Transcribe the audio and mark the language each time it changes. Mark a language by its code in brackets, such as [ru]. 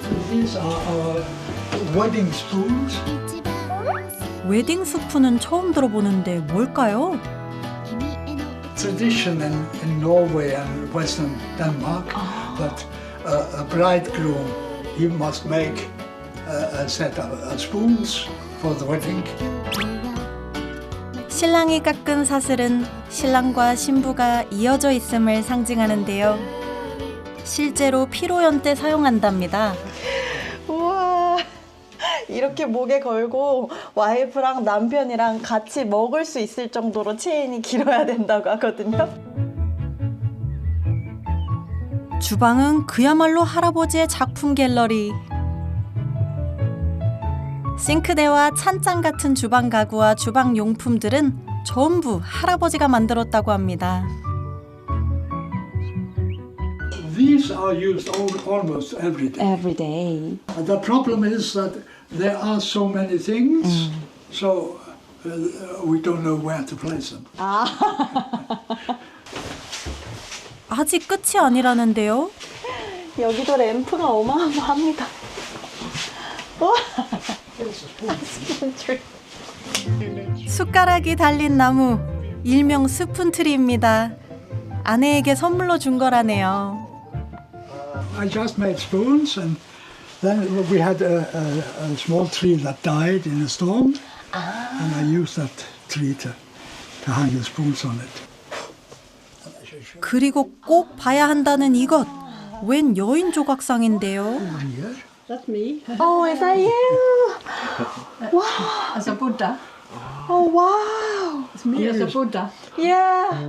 [en] These are our wedding spoons. [ko] 웨딩 스푼은 처음 들어보는데 뭘까요? [en] Tradition in Norway and Western Denmark that a bridegroom he must make a set of spoons for the wedding. [ko] 신랑이 깎은 사슬은 신랑과 신부가 이어져 있음을 상징하는데요. 실제로 피로연 때 사용한답니다. 우와, 이렇게 목에 걸고 와이프랑 남편이랑 같이 먹을 수 있을 정도로 체인이 길어야 된다고 하거든요. 주방은 그야말로 할아버지의 작품 갤러리. 싱크대와 찬장 같은 주방 가구와 주방 용품들은 전부 할아버지가 만들었다고 합니다. [en] These are used almost every day. Every day. The problem is that there are so many things, so we don't know where to place them. [ko] 아직 끝이 아니라는데요. 여기도 램프가 어마어마합니다. 와, 숟가락이 달린 나무, 일명 스푼트리입니다. 아내에게 선물로 준 거라네요. [en] I just made spoons, and then we had a small tree that died in a storm, and I used that tree to hang the spoons on it. [ko] 그리고 꼭 봐야 한다는 이것. 웬 여인 조각상인데요. [en] Here. That's me. Oh, is that you? Wow. As a Buddha. Oh, wow. It's me as a Buddha. Yeah.